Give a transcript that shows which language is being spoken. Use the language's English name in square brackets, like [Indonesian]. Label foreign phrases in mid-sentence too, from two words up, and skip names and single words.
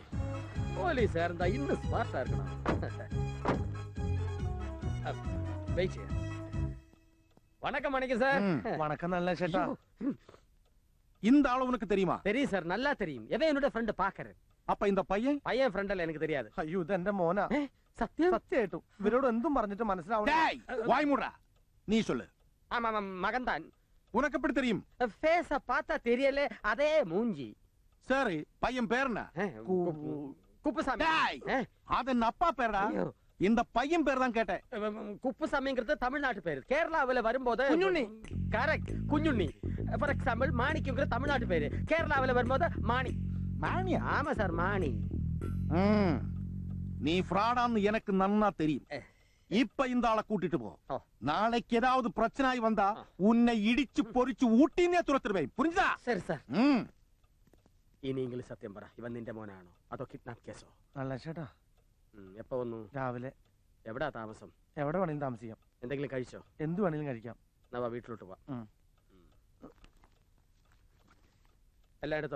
[Tamil] போலீஸ் இருந்தா இன்னும் ஸ்மார்ட்டா இருக்கணும். வெயிட். வணக்கம் மாணிக்க சார். வணக்கம் நளினாசேட்டா. இந்த ஆளு உனக்கு தெரியுமா? தெரியும் சார், நல்லா தெரியும். எவன் என்னோட ஃப்ரெண்ட் பாக்குறேன். அப்ப இந்த പയ്യൻ [Malayalam] ഫ്രണ്ടല്ല എനിക്ക് தெரியாது. അയ്യോ ഇത് എന്റെ മോനാ. സത്യം? സത്യമായിട്ടും ഇവരോട് എന്തും പറഞ്ഞിട്ട് മനസ്സിലാവണം. [Tamil] டேய், வாய் மூடுடா. நீ சொல்லு. ஆமா மகன் தான். உனக்கு எப்படி தெரியும்? ஃபேஸ பார்த்தா தெரியல, அதே மூஞ்சி. சரி, பையன் பேர் என்ன? குப்புசாமி. டேய், அது என் அப்பா பேர்டா. இந்த பையன் பேர் தான் கேட்டேன். குப்புசாமிங்கிறது தமிழ்நாட்டு பேரு. கேரளாவில வரும்போது കുഞ്ഞുണ്ണി. கரெக்ட், குഞ്ഞുണ്ണி. [English] for example [Tamil] மாணிக்குங்கிறது தமிழ்நாட்டு பேரு. கேரளாவில வரும்போது மாணி. மாணியா? ஆமா சார், மாணி. நீ ஃப்ராடான்னு எனக்கு நன்னா தெரியும். இப்ப இந்த ஆளை கூட்டிட்டு போ. நாளைக்கு ஏதாவது பிரச்சனை வந்தா உன்னை இடிச்சு பொறிச்சு ஊட்டினே துரத்துருவேன், புரிஞ்சா? சரி சார். [Malayalam] ഇനിയെങ്കിലും സത്യം പറ, ഇവൻ നിന്റെ മോനാണോ അതോ [English] kidnap case? [Malayalam] നളിനാശേട്ടാ, എപ്പോ വന്നു? രാവിലെ. എവിടാ താമസം? എവിടെ വേണമെങ്കിലും താമസിക്കാം. എന്തെങ്കിലും കഴിച്ചോ? എന്ത് വേണമെങ്കിലും കഴിക്കാം. നവ വീട്ടിലോട്ട് പോവാം. എല്ലാം എടുത്തോ?